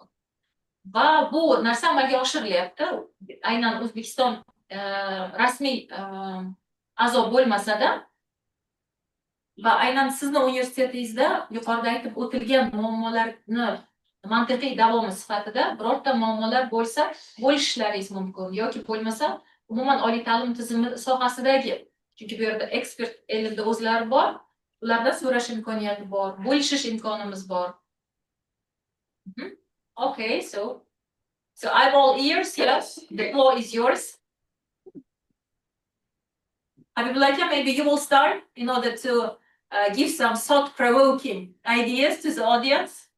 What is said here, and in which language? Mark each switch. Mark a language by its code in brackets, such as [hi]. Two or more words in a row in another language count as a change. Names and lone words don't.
[uz] Va bu narsa amalga oshirilyapti. Aynan O'zbekiston rasmiy a'zo bo'lmasa-da, va aynan sizni universitetingizda yuqorida aytib o'tilgan muammolarni mantiqiy davomi sifatida birorta muammolar bo'lsa, bo'lishlaringiz mumkin, yoki bo'lmasa umuman oliy ta'lim tizimi sohasidagi, chunki bu yerda ekspert ilmda o'zlari bor, ulardan so'rash imkoniyati bor, bo'lishish imkonimiz bor. [en] Okay, so I'm all ears. Yes, the floor is yours. Habibullah, maybe you will start in order to give some thought-provoking ideas to the audience.